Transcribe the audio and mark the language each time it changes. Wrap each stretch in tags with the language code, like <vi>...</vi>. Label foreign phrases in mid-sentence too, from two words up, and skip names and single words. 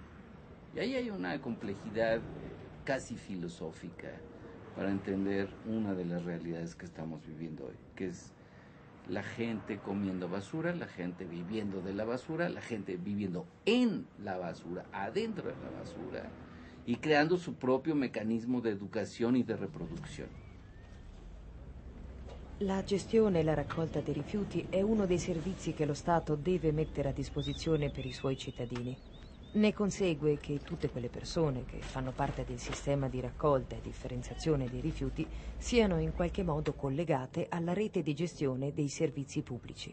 <es>Y ahí hay una complejidad casi filosófica para entender una de las realidades que estamos viviendo hoy, que es la gente comiendo basura, la gente viviendo de la basura, la gente viviendo en la basura, adentro de la basura, y creando su</es> <it>proprio meccanismo di educazione e di reproduzione. La gestione e la raccolta dei rifiuti è uno dei servizi che lo Stato deve mettere a disposizione per i suoi cittadini. Ne consegue che tutte quelle persone che fanno parte del sistema di raccolta e differenziazione dei rifiuti siano in qualche modo collegate alla rete di gestione dei servizi pubblici.</it>